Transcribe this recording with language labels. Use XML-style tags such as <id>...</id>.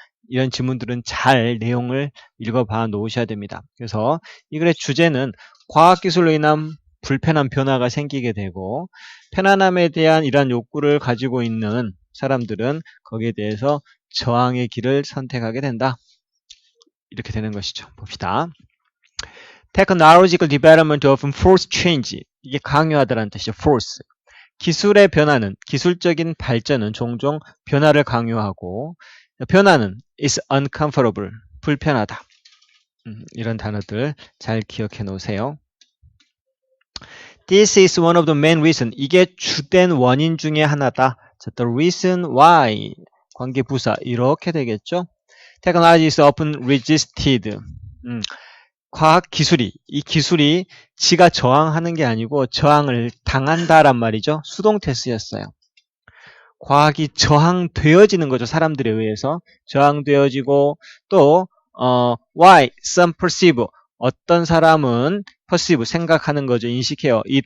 <ko>이런 지문들은 잘 내용을 읽어봐 놓으셔야 됩니다. 그래서 이 글의 주제는 과학기술로 인한 불편한 변화가 생기게 되고 편안함에 대한 이러한 욕구를 가지고 있는 사람들은 거기에 대해서 저항의 길을 선택하게 된다. 이렇게 되는 것이죠. 봅시다.</ko> <en>Technological development often force change.</en> <ko>이게 강요하다라는 뜻이죠.</ko> <en>force.</en> <ko>기술의 변화는, 기술적인 발전은 종종 변화를 강요하고 변화는</ko> <en>is uncomfortable,</en> <ko>불편하다. 이런 단어들 잘 기억해 놓으세요.</ko> <en>This is one of the main reasons.</en> <ko>이게 주된 원인 중에 하나다.</ko> <en>The reason why,</en> <ko>관계부사 이렇게 되겠죠.</ko> <en>Technology is often resisted.</en> <ko>과학기술이, 이 기술이 지가 저항하는 게 아니고 저항을 당한다란 말이죠. 수동태 쓰였어요. 과학이 저항되어지는 거죠. 사람들에 의해서 저항되어지고 또</ko> <en>why some perceive,</en> <ko>어떤 사람은 perceive, 생각하는 거죠. 인식해요.</ko>